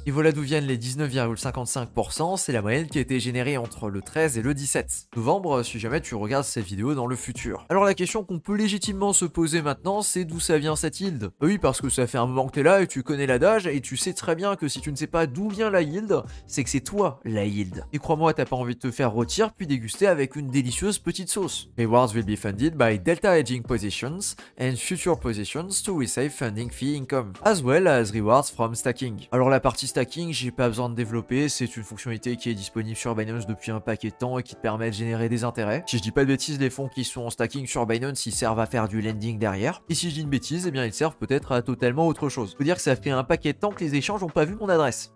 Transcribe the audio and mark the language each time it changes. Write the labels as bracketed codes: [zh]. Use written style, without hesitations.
[fr] Et voilà d'où viennent les 19,55%, c'est la moyenne qui a été générée entre le 13 et le 17 novembre si jamais tu regardes cette vidéo dans le futur. Alors la question qu'on peut légitimement se poser maintenant, c'est d'où ça vient cette yield? Oui, parce que ça fait un moment que t'es là et tu connais l'adage et tu sais très bien que si tu ne sais pas d'où vient la yield, c'est que c'est toi la yield. Et crois-moi, t'as pas envie de te faire rôtir puis déguster avec une délicieuse petite sauce. [en] Rewards will be funded by delta hedging positions and future positions to receive funding fee income, as well as rewards from stacking. [fr] Alors la partie stacking, j'ai pas besoin de développer, c'est une fonctionnalité qui est disponible sur Binance depuis un paquet de temps et qui te permet de générer des intérêts. Si je dis pas de bêtises, les fonds qui sont en stacking sur Binance, ils servent à faire du lending derrière. Et si je dis une bêtise, eh bien ils servent peut-être à totalement autre chose. Faut dire que ça fait un paquet de temps que les échanges n'ont pas vu mon adresse.